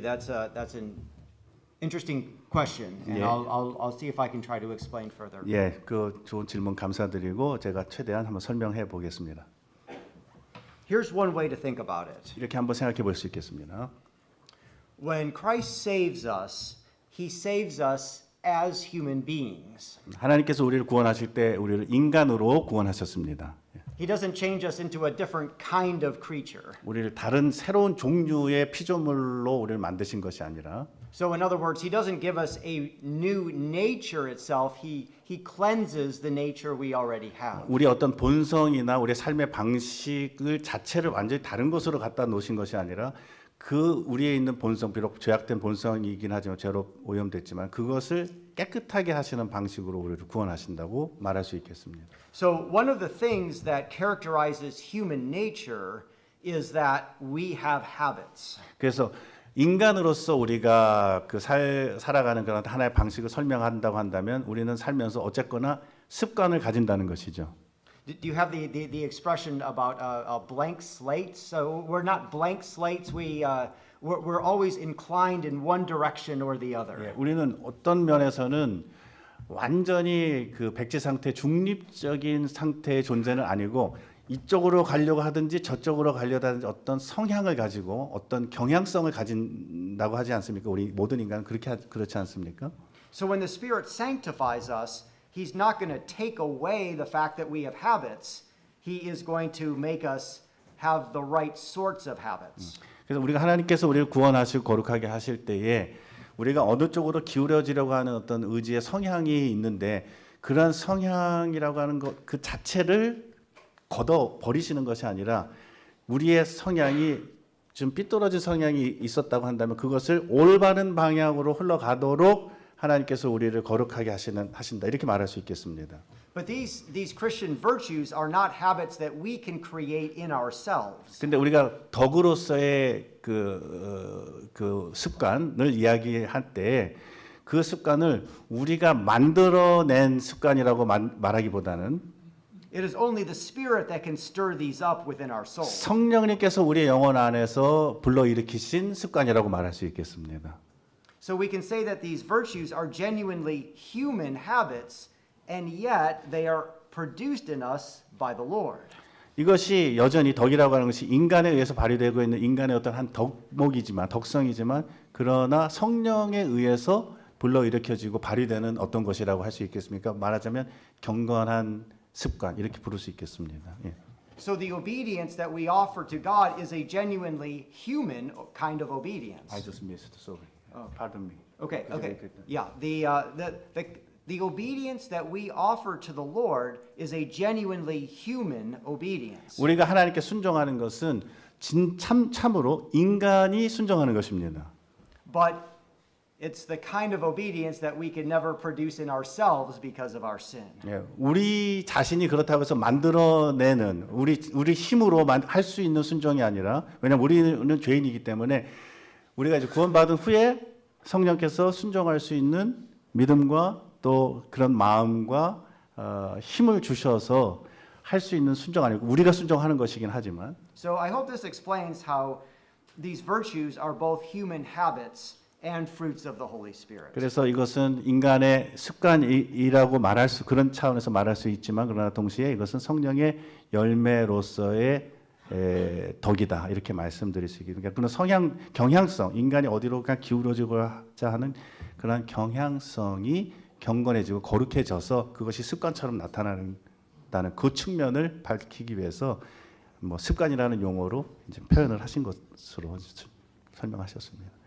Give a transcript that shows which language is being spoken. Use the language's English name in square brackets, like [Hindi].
[English] That's an interesting question, and Yeah. I'll see if I can try to explain further. [Korean] 예, 그 좋은 질문 감사드리고 제가 최대한 한번 설명해 보겠습니다. [English] Here's one way to think about it. [Korean] 이렇게 한번 생각해 볼 수 있겠습니다. [English] When Christ saves us, He saves us as human beings. [Korean] 하나님께서 우리를 구원하실 때 우리를 인간으로 구원하셨습니다. [English] He doesn't change us into a different kind of creature. [Korean] 우리를 다른 새로운 종류의 피조물로 우리를 만드신 것이 아니라 [English] So in other words, He doesn't give us a new nature itself. He cleanses the nature we already have. [Korean] 우리 어떤 본성이나 우리의 삶의 방식을 자체를 완전히 다른 것으로 갖다 놓으신 것이 아니라 그 우리에 있는 본성, 비록 죄악된 본성이긴 하지만 죄로 오염됐지만 그것을 깨끗하게 하시는 방식으로 우리를 구원하신다고 말할 수 있겠습니다. [English] So one of the things that characterizes human nature is that we have habits. [Korean] 그래서 인간으로서 우리가 살아가는 그런 하나의 방식을 설명한다고 한다면 우리는 살면서 어쨌거나 습관을 가진다는 것이죠. [English] Do you have the expression about a blank slate? So we're not blank slates. We're always inclined in one direction or the other. [Korean] 예, 우리는 어떤 면에서는 완전히 그 백지 상태, 중립적인 상태의 존재는 아니고 이쪽으로 가려고 하든지 저쪽으로 가려고 하든지 어떤 성향을 가지고 어떤 경향성을 가진다고 하지 않습니까? 우리 모든 인간은 그렇지 않습니까? [English] So when the Spirit sanctifies us, He's not going to take away the fact that we have habits. He is going to make us have the right sorts of habits. [Korean] 그래서 우리가 하나님께서 우리를 구원하시고 거룩하게 하실 때에 우리가 어느 쪽으로 기울어지려고 하는 어떤 의지의 성향이 있는데 그런 성향이라고 하는 것 그 자체를 걷어 버리시는 것이 아니라 우리의 성향이 좀 삐뚤어진 성향이 있었다고 한다면 그것을 올바른 방향으로 흘러가도록 하나님께서 우리를 거룩하게 하신다 이렇게 말할 수 있겠습니다. [English] But these Christian virtues are not habits that we can create in ourselves. [Korean] 근데 우리가 덕으로서의 그 습관을 이야기할 때 그 습관을 우리가 만들어낸 습관이라고 말하기보다는 [English] It is only the Spirit that can stir these up within our soul. [Korean] 성령님께서 우리의 영혼 안에서 불러일으키신 습관이라고 말할 수 있겠습니다. [English] So we can say that these virtues are genuinely human habits, and yet they are produced in us by the Lord. [Korean] 이것이 여전히 덕이라고 하는 것이 인간에 의해서 발휘되고 있는 인간의 어떤 한 덕성이지만 그러나 성령에 의해서 불러일으켜지고 발휘되는 어떤 것이라고 할 수 있겠습니까? 말하자면 경건한 습관 이렇게 부를 수 있겠습니다. 예. [English] So the obedience that we offer to God is a genuinely human kind of obedience. I just missed. Sorry. Pardon me. Okay, Could you okay. repeat that? Yeah, the obedience that we offer to the Lord is a genuinely human obedience. [Korean] 우리가 하나님께 순종하는 것은 참으로 인간이 순종하는 것입니다. [English] But it's the kind of obedience that we can never produce in ourselves because of our sin. [Korean] 예, 우리 자신이 그렇다고 해서 만들어내는 우리 힘으로 할 수 있는 순종이 아니라 왜냐하면 우리는 죄인이기 때문에 우리가 이제 구원받은 후에 성령께서 순종할 수 있는 믿음과 또 그런 마음과 힘을 주셔서 할 수 있는 순종 아니고 우리가 순종하는 것이긴 하지만 [English] So I hope this explains how these virtues are both human habits and fruits of the Holy Spirit. [Korean] 그래서 이것은 인간의 습관이라고 그런 차원에서 말할 수 있지만 그러나 동시에 이것은 성령의 열매로서의 덕이다 이렇게 말씀드릴 수 있겠습니다. 그런 경향성, 인간이 어디로 기울어지고자 하는 그런 경향성이 경건해지고 거룩해져서 그것이 습관처럼 나타나는 그 측면을 밝히기 위해서 뭐 습관이라는 용어로 이제 표현을 하신 것으로 설명하셨습니다.